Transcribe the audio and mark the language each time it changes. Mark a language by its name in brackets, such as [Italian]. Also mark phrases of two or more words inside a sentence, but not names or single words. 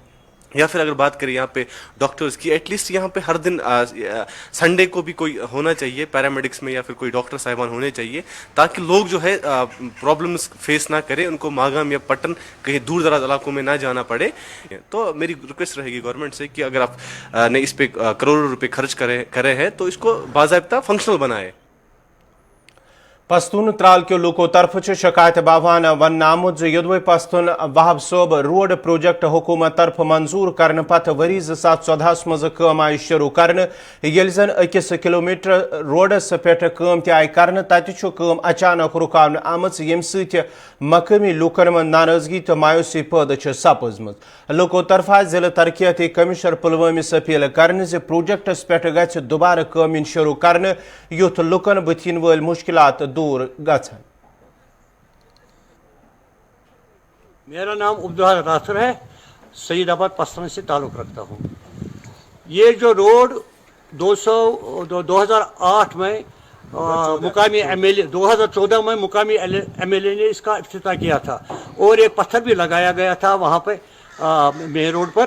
[Urdu] یا پھر اگر بات کریں یہاں پہ ڈاکٹرز کی, [English] at least [Urdu] یہاں پہ ہر دن سنڈے کو بھی کوئی ہونا چاہیے پیرامیڈکس میں، یا پھر کوئی ڈاکٹر صاحبان ہونے چاہییں، تاکہ لوگ جو ہے [English] problems face [Urdu] نہ کریں، ان کو ماگام یا پٹن کہیں دور دراز علاقوں میں نہ جانا پڑے. تو میری ریکویسٹ رہے گی گورنمنٹ سے کہ اگر آپ نے اس پہ کروڑوں روپے خرچ کرے ہیں تو اس کو باضابطہ فنکشنل بنائے. [Kashmiri] पस्तून त्राल के लूको तरफ शिकायत बावान वन नामुत युद्धवे पस्तून वहाब सोब रोड प्रोजेक्ट हुकूमत तरफ मंजूर करने पत वरी 2014 मज कम आई शुरू करने, येल जन 1 किलोमीटर रोडस पे कम त आई करने, तत कम अचानक रुकावन आमच यम सत मकामी लूकन मन नाराजगी तो मायूसी पैदा सपजम। लूको तरफ जिला तरक्याती कमिश्नर पुलवामिस अपील करने प्रोजेक्टस पे गि दोबारा कम शुरू करने, युथ लूकन बुथिन वल मुश्किलात दूर गछन। [Urdu] میرا نام عبداللہ راسر ہے، سعیدآباد پستن سے تعلق رکھتا ہوں. یہ جو روڈ 2008 میں مقامی MLA 2014 میں مقامی MLA نے اس کا افتتاح کیا تھا، اور ایک پتھر بھی لگایا گیا تھا وہاں پہ [English] main road [Urdu] پر.